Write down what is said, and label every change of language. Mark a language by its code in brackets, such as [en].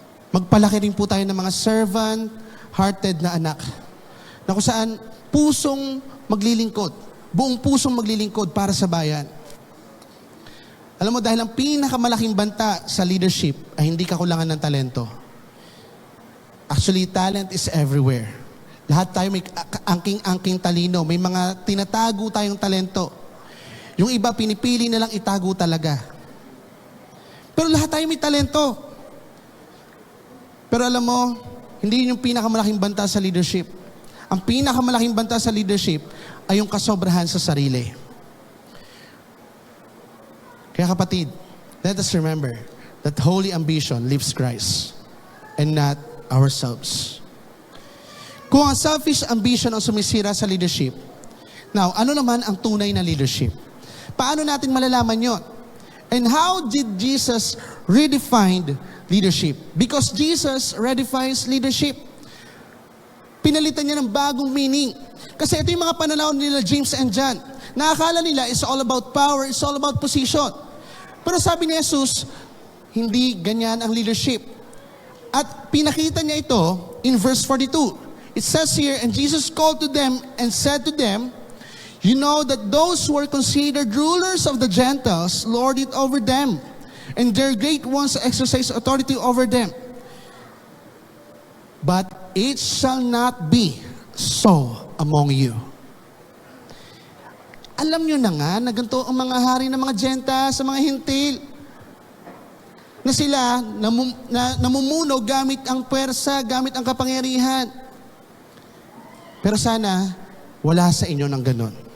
[tl] Magpalaki rin po tayo ng mga servant-hearted na anak. Na kung saan pusong maglilingkod, buong pusong maglilingkod para sa bayan. Alam mo, dahil ang pinakamalaking banta sa leadership ay hindi kakulangan ng talento. [en] Actually, talent is everywhere. [tl] Lahat tayo may angking-angking talino. May mga tinatago tayong talento. Yung iba, pinipili na lang itago talaga. Pero lahat tayo may talento. Pero alam mo, hindi yun yung pinakamalaking banta sa leadership. Ang pinakamalaking banta sa leadership ay yung kasobrahan sa sarili. Kaya kapatid, [en] let us remember that holy ambition lives Christ and not ourselves. [tl] Kung ang selfish ambition ang sumisira sa leadership, now, ano naman ang tunay na leadership? Paano natin malalaman yon? [en] And how did Jesus redefine leadership? Because Jesus redefines leadership. [tl] Pinalitan niya ng bagong meaning. Kasi ito yung mga pananaw nila James and John. Nakakala nila [en] it's all about power, it's all about position. [tl] Pero sabi ni Jesus, hindi ganyan ang leadership. At pinakita niya ito in verse 42. [en] It says here, and Jesus called to them and said to them, you know that those who are considered rulers of the Gentiles lord it over them, and their great ones exercise authority over them. But it shall not be so among you. [tl] Alam nyo na nga na ganito ang mga hari ng mga Gentiles sa mga hintil. Na sila namumuno gamit ang puwersa, gamit ang kapangyarihan. Pero sana, wala sa inyo ng ganon.